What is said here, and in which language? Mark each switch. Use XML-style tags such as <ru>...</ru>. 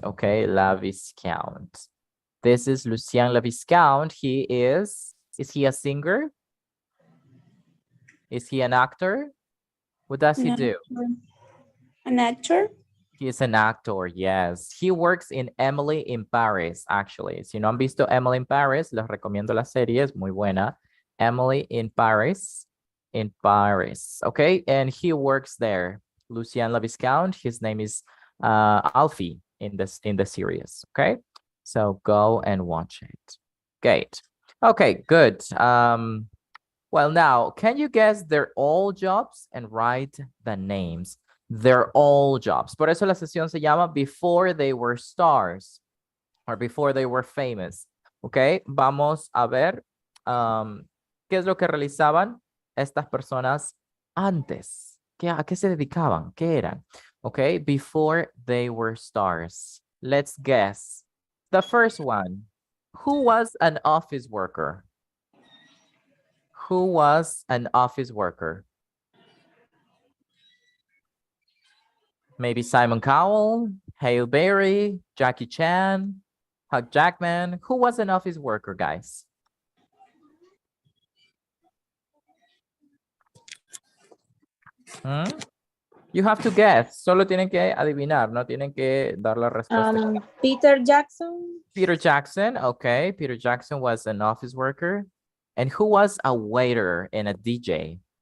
<en>Okay, Laviscount. This is Lucien Laviscount. Is he a singer? Is he an actor? What does he do? An actor? He is an actor, yes. He works in Emily in Paris, actually.</en> <es>Si no han visto Emily in Paris, les recomiendo la serie, es muy buena.</es> <en>Emily in Paris, okay? And he works there. Lucien Laviscount, his name is Alfie in the series, okay? So go and watch it. Great. Okay, good. Well, now, can you guess their all jobs and write the names? They're all jobs.</en> <es>Por eso la sesión se llama</es> <en>Before They Were Stars or Before They Were Famous.</en> <es>Ok, vamos a ver qué es lo que realizaban estas personas antes. ¿A qué se dedicaban? ¿Qué eran?</es> <en>Ok, before they were stars. Let's guess. The first one. Who was an office worker? Who was an office worker? Maybe Simon Cowell, Halle Berry, Jackie Chan, Hugh Jackman. Who was an office worker, guys? You have to guess.</en> <es>Solo tienen que adivinar, no tienen que dar la respuesta.</es> <en>Peter Jackson. Peter Jackson, okay. Peter Jackson was an office worker. And who was a waiter and a DJ?</en>